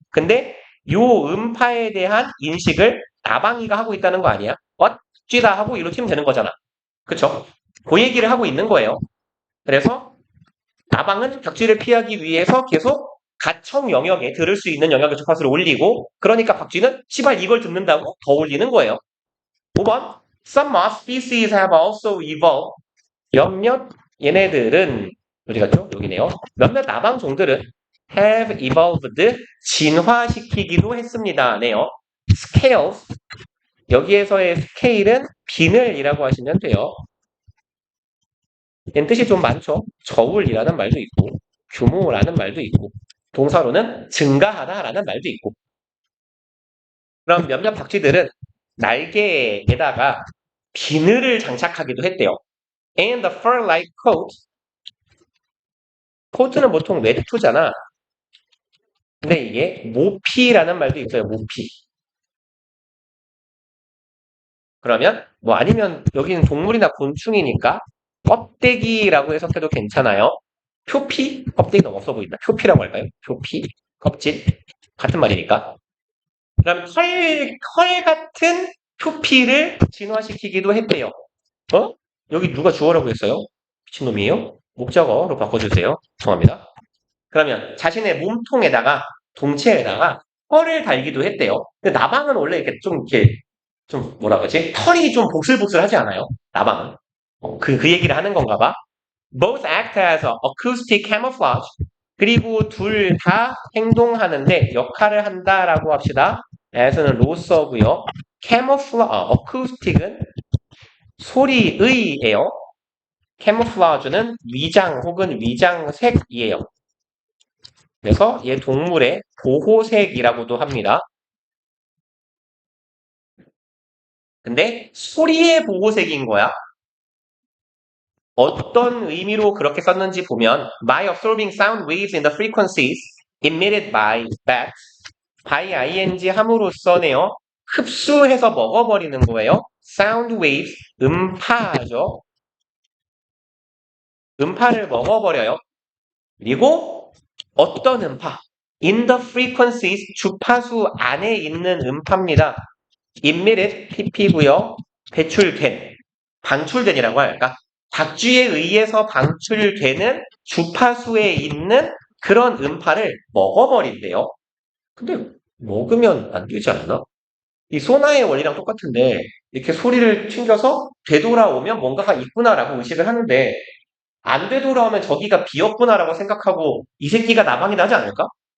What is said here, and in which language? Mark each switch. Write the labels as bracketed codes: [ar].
[ko] 근데 요 음파에 대한 인식을 나방이가 하고 있다는 거 아니야? 쥐다 하고 이로 치면 되는 거잖아. 그쵸? 그 얘기를 하고 있는 거예요. 그래서 나방은 박쥐를 피하기 위해서 계속 가청 영역에 들을 수 있는 영역의 주파수를 올리고 그러니까 박쥐는 시발 이걸 듣는다고 더 올리는 거예요. [en] 5번 Some moth species have also evolved [ko] 몇몇 얘네들은 어디 갔죠? 여기네요. 몇몇 나방 종들은 [en] have evolved [ko] 진화시키기도 했습니다. 네요. scales 여기에서의 스케일은 비늘이라고 하시면 돼요. 얘는 뜻이 좀 많죠. 저울이라는 말도 있고 규모라는 말도 있고 동사로는 증가하다라는 말도 있고 그럼 몇몇 박쥐들은 날개에다가 비늘을 장착하기도 했대요. [en] And the fur-like coat [ko] 코트는 보통 외투잖아. 근데 이게 모피라는 말도 있어요. 모피. 그러면 뭐 아니면 여기는 동물이나 곤충이니까 껍데기라고 해석해도 괜찮아요. 표피? 껍데기 너무 없어 보인다. 표피라고 할까요? 표피? 껍질? 같은 말이니까. 그럼 털 같은 표피를 진화시키기도 했대요. 여기 누가 주어라고 했어요? 미친놈이에요? 목적어로 바꿔주세요. 죄송합니다. 그러면 자신의 몸통에다가 동체에다가 털을 달기도 했대요. 근데 나방은 원래 이렇게 좀 뭐라 그러지? 털이 좀 복슬복슬하지 않아요? 나방은. 그 얘기를 하는 건가 봐. [en] Both act as acoustic camouflage. [ko] 그리고 둘 다 행동하는데 역할을 한다라고 합시다. as는 로서고요. acoustic은 소리의예요. camouflage는 위장 혹은 위장색이에요. 그래서 얘 동물의 보호색이라고도 합니다. 근데 소리의 보호색인 거야. [en] 어떤 의미로 그렇게 썼는지 보면 by absorbing sound waves in the frequencies emitted by bats by ing [ko] 함으로써네요. 흡수해서 먹어버리는 거예요. sound waves 음파죠. 음파를 먹어버려요. 그리고 어떤 음파? [en] in the frequencies [ko] 주파수 안에 있는 음파입니다. [en] emitted [ko] pp고요. 배출된, 방출된이라고 할까? 박쥐에 의해서 방출되는 주파수에 있는 그런 음파를 먹어버린대요. 근데 먹으면 안 되지 않나? 이 소나의 원리랑 똑같은데 이렇게 소리를 튕겨서 되돌아오면 뭔가가 있구나라고 의식을 하는데 안 되돌아오면 저기가 비었구나라고 생각하고 이 새끼가 나방이 나지 않을까?